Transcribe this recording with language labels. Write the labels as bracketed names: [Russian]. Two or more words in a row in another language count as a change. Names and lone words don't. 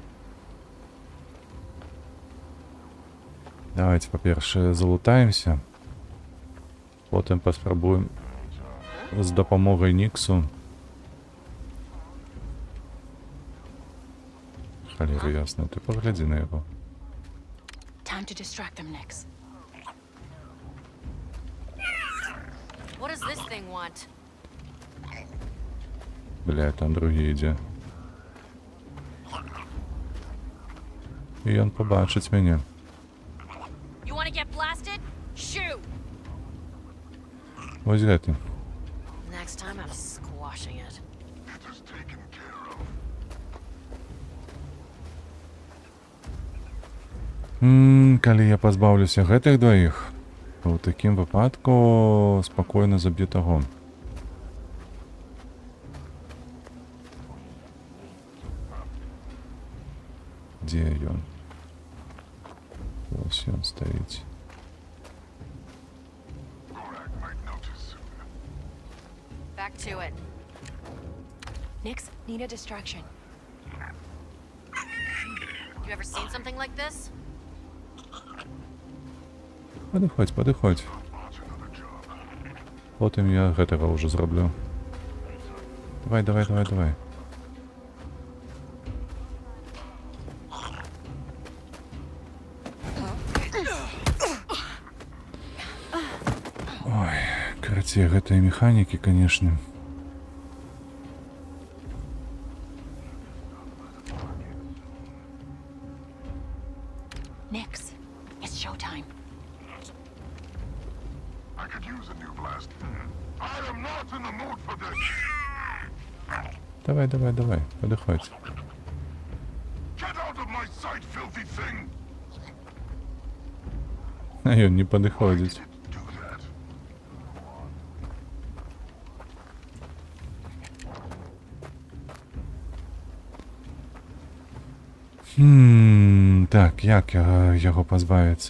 [Belarusian] Давайте, па-першае, залутаемся. Потым паспрабуем з дапамогай Ніксу. Халера ясна, ты паглядзі на яго. [English] Time to distract them, Nix. What does this thing want? [Belarusian] Бля, там другі ідзе. І ён побачыць мяне. [English] You want to get blasted? Shoot! [Belarusian] Вось гэты. [English] Next time I'm squashing it. [Belarusian] Калі я пазбаўлюся гэтых дваіх, то ў такім выпадку спакойна заб'ю таго. Дзе ён? Ось ён стаіць. [English] Back to it. Nix, need a distraction. You ever seen something like this? [Belarusian] Падыходзь, падыходзь. Потым я гэтага ўжо зраблю. Давай, давай, давай, давай. Ой, карацей, гэтыя механікі, канешне. [English] Nix, it's showtime. I could use a new blast. I am not in the mood for this. [Belarusian] Давай, давай, давай, падыходь. [English] Get out of my sight, filthy thing. [Belarusian] А ён не падыходзіць. Так, як яго пазбавіцца?